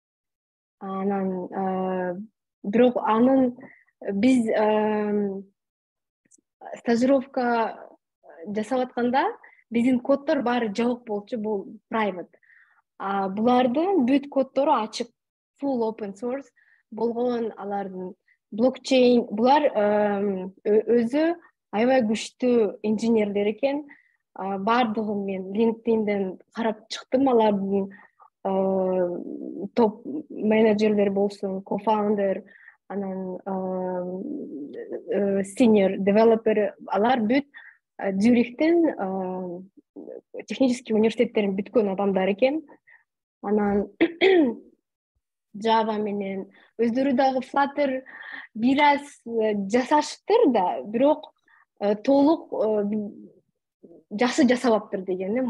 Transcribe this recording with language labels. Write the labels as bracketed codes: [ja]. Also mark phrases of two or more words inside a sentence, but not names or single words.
[ky] Анан бирок анын биз стажировка жасап атканда биздин коддор баары жабык болчу, бул private. Булардын бүт коддору ачык, [en] full open source болгон. [ky] Алардын блокчейн, булар өзү аябай күчтүү инженерлер экен. Бардыгын мен LinkedIndен карап чыктым. Алардын топ менеджерлер болсун, [en] co-founder, анан senior developer, [ky] алар бүт Зюрихтин технический университеттерин бүткөн адамдар экен. Анан Java менен өздөрү дагы Flutter бир аз жасашыптыр да, бирок толук жакшы жасабаптыр дегеним.